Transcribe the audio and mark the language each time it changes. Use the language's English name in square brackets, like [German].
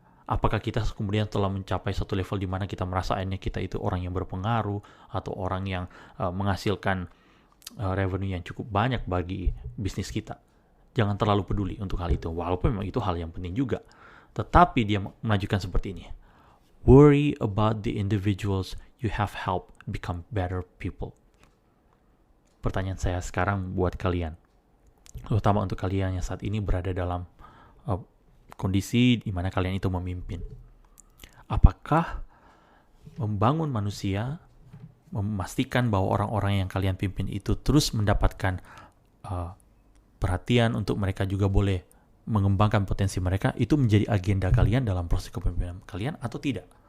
[Indonesian] Apakah kita kemudian telah mencapai satu level di mana kita merasa akhirnya kita itu orang yang berpengaruh atau orang yang menghasilkan revenue yang cukup banyak bagi bisnis kita. Jangan terlalu peduli untuk hal itu, walaupun memang itu hal yang penting juga. Tetapi dia mengajukan seperti ini. [English] Worry about the individuals you have helped become better people. [Indonesian] Pertanyaan saya sekarang buat kalian, terutama untuk kalian yang saat ini berada dalam kondisi di mana kalian itu memimpin. Apakah membangun manusia, memastikan bahwa orang-orang yang kalian pimpin itu terus mendapatkan perhatian untuk mereka juga boleh mengembangkan potensi mereka, itu menjadi agenda kalian dalam proses kepemimpinan kalian atau tidak?